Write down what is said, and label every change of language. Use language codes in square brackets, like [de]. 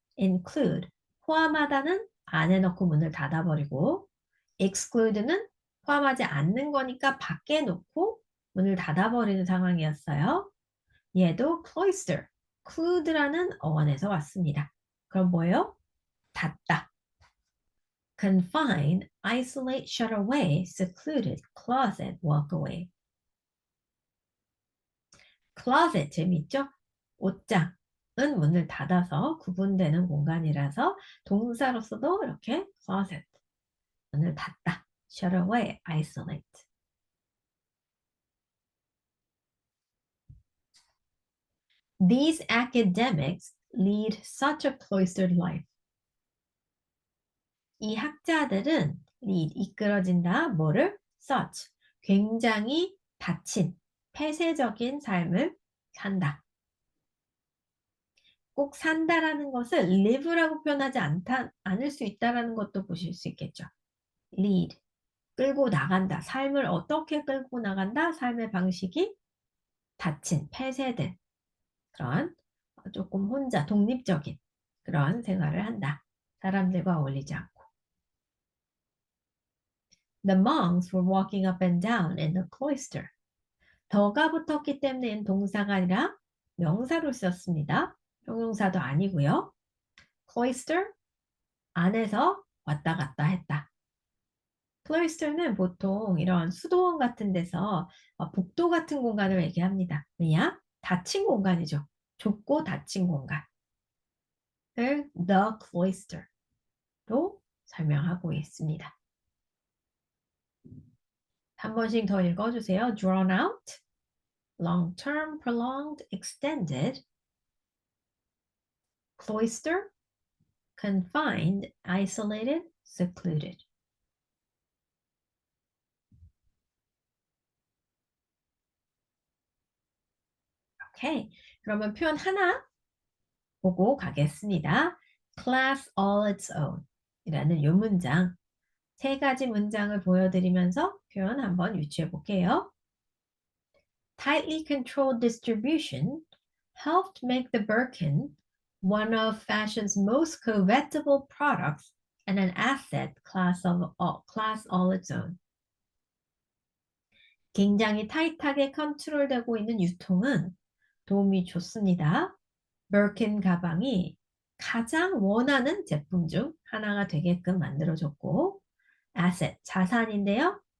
[ko] include, 포함하다는 안에 넣고 문을 닫아버리고 exclude는 포함하지 않는 거니까 밖에 놓고 문을 닫아버리는 상황이었어요. 얘도 cloister, clude라는 어원에서 왔습니다. 그럼 뭐예요? 닫다. [en] confine, isolate, shut away, secluded, closet, walk away. [ko] closet 재밌죠? 옷장은 문을 닫아서 구분되는 공간이라서 동사로서도 이렇게 closet 문을 닫다, [en] shut away, isolate. These academics lead such a cloistered life. [ko] 이 학자들은 lead, 이끌어진다, 뭐를? such, 굉장히 닫힌, 폐쇄적인 삶을 산다. 꼭 산다라는 것을 live라고 표현하지 않을 수 있다라는 것도 보실 수 있겠죠. lead, 끌고 나간다. 삶을 어떻게 끌고 나간다? 삶의 방식이 닫힌, 폐쇄된 그런 조금 혼자 독립적인 그런 생활을 한다. 사람들과 어울리지 않고. [en] The monks were walking up and down in the cloister. [ko] 더가 붙었기 때문에 동사가 아니라 명사로 썼습니다. 형용사도 아니고요. cloister, 안에서 왔다 갔다 했다. 클로이스터는 보통 이런 수도원 같은 데서 복도 같은 공간을 얘기합니다. 왜냐? 닫힌 공간이죠. 좁고 닫힌 공간을 the cloister로 설명하고 있습니다. 한 번씩 더 읽어주세요. [en] drawn out, long term, prolonged, extended, cloister, confined, isolated, secluded. [ko] 오케이. 그러면 표현 하나 보고 가겠습니다. [en] class all its own [ko] 이라는 요 문장 세 가지 문장을 보여드리면서 표현 한번 유추해 볼게요. [en] Tightly controlled distribution helped make the Birkin one of fashion's most covetable products and an asset class all its own. [ko] 굉장히 타이트하게 컨트롤되고 있는 유통은 도움이 좋습니다. Birkin 가방이 가장 원하는 제품 중 하나가 되게끔 만들어졌고 asset, 자산인데요.